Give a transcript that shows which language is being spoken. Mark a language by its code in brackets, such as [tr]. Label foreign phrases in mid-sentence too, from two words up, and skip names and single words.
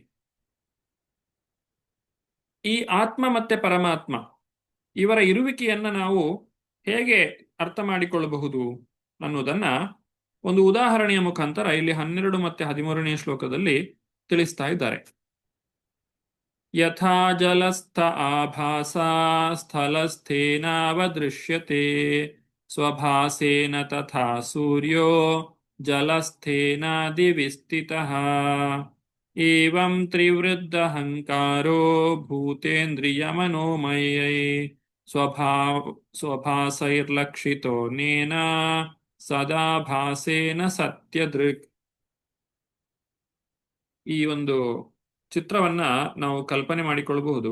[kn] ಈ ಆತ್ಮ ಮತ್ತೆ ಪರಮಾತ್ಮ ಇವರ ಇರುವಿಕೆಯನ್ನ ನಾವು ಹೇಗೆ ಅರ್ಥ ಮಾಡಿಕೊಳ್ಳಬಹುದು ಅನ್ನೋದನ್ನ ಒಂದು ಉದಾಹರಣೆಯ ಮುಖಾಂತರ ಇಲ್ಲಿ 12 ಮತ್ತೆ 13ನೇ ಶ್ಲೋಕದಲ್ಲಿ ತಿಳಿಸ್ತಾ ಇದ್ದಾರೆ. [sa] ಯಥಾ ಜಲಸ್ಥ ಆಭಾಸಾ ಸ್ಥಲಸ್ಥೇನಾವದೃಶ್ಯತೆ ಸ್ವಭಾಸೇನ ತಥಾ ಸೂರ್ಯೋ ಜಲಸ್ಥೇನಾದಿವಿ ಸ್ಥಿತಃ ಏವಂ ತ್ರಿವೃದ್ಧಹಂಕಾರೋ ಭೂತೇಂದ್ರಿಯಮನೋಮಯೈ ಸ್ವಭಾಸೈರ್ಲಕ್ಷಿತೋ ನೇನ ಸದಾ ಭಾಸೇನ ಸತ್ಯದೃಕ್. [kn] ಈ ಒಂದು ಚಿತ್ರವನ್ನ ನಾವು ಕಲ್ಪನೆ ಮಾಡಿಕೊಳ್ಳಬಹುದು.